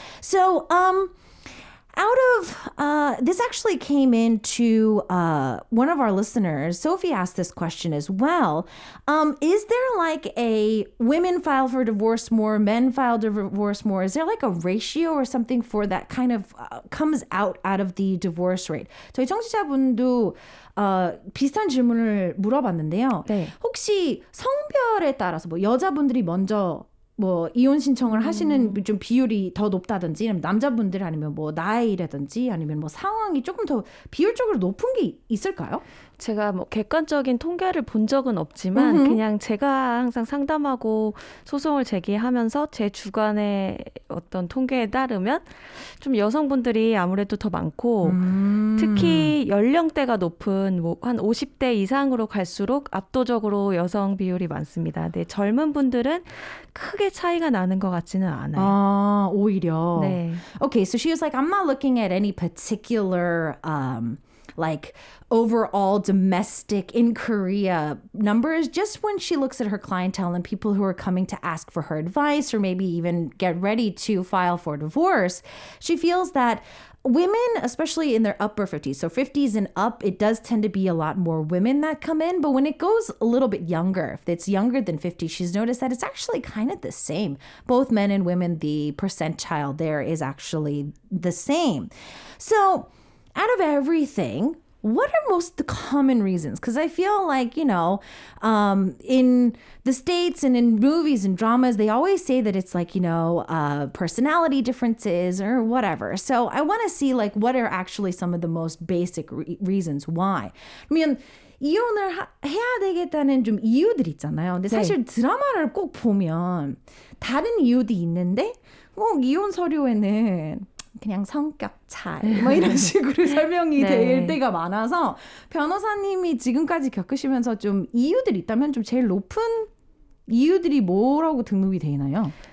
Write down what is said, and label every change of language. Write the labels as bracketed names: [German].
[English] So, out of this actually came into one of our listeners. Sophie asked this question as well. Is there like a women file for divorce more, men file divorce more? Is there like a ratio or something for that kind of comes out of the divorce rate? [Korean] 저희 청취자분도 비슷한 질문을 물어봤는데요. 네. 혹시 성별에 따라서 뭐 여자분들이 먼저 뭐 이혼 신청을 하시는 좀 비율이 더 높다든지 아니면 남자분들 아니면 뭐 나이라든지 아니면 뭐 상황이 조금 더 비율적으로 높은 게 있을까요? 제가 뭐 객관적인 통계를 본 적은 없지만 그냥 제가 항상 상담하고 소송을 제기하면서 제 주관의 어떤 통계에 따르면 좀 여성분들이 아무래도 더 많고 특히 연령대가 높은 뭐 한 50대 이상으로 갈수록 압도적으로 여성 비율이 많습니다. 네, 젊은 분들은 크게 차이가 나는 것 같지는 않아요. 아, 오히려. 네. [English] Okay, so she was like, I'm not looking at any particular like overall domestic in Korea numbers, just when she looks at her clientele and people who are coming to ask for her advice or maybe even get ready to file for divorce, she feels that women, especially in their upper 50s, so 50s and up, it does tend to be a lot more women that come in. But when it goes a little bit younger, if it's younger than 50, she's noticed that it's actually kind of the same. Both men and women, the percentile there is actually the same. So out of everything, what are most the common reasons? Because I feel like, in the States and in movies and dramas, they always say that it's like, personality differences or whatever. So I want to see like what are actually some of the most basic reasons why. [Korean] 그러면 이혼을 해야 되겠다는 좀 이유들 있잖아요. 근데 사실 드라마를 꼭 보면 다른 이유도 있는데 꼭 이혼 서류에는 그냥 성격 차이 뭐 이런 식으로 설명이 될 때가 많아서 변호사님이 지금까지 겪으시면서 좀 이유들이 있다면 좀 제일 높은 이유들이 뭐라고 등록이 돼 있나요?